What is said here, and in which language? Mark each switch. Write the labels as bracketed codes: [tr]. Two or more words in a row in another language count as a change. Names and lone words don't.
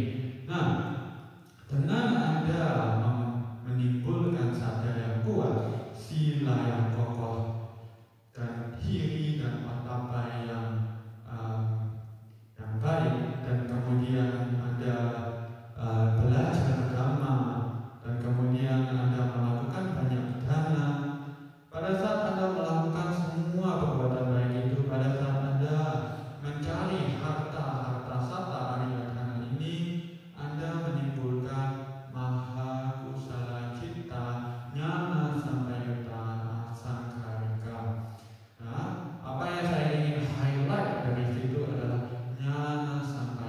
[id] Nah, dengan Anda menimbulkan sadar yang kuat, sila yang kokoh, dan hiri dan patapa yang baik, dan kemudian Anda belajar agama, dan kemudian Anda melakukan banyak dana. Pada saat Anda melakukan semua perbuatan baik itu, pada saat Anda mencari harta [pi] sata ariyadhana [id] ini, Anda menimbulkan [pi] maha kusala citta, nyana sampayutta sangkarika. [id] Nah, apa yang saya ingin highlight dari situ adalah [pi] nyana sampayutta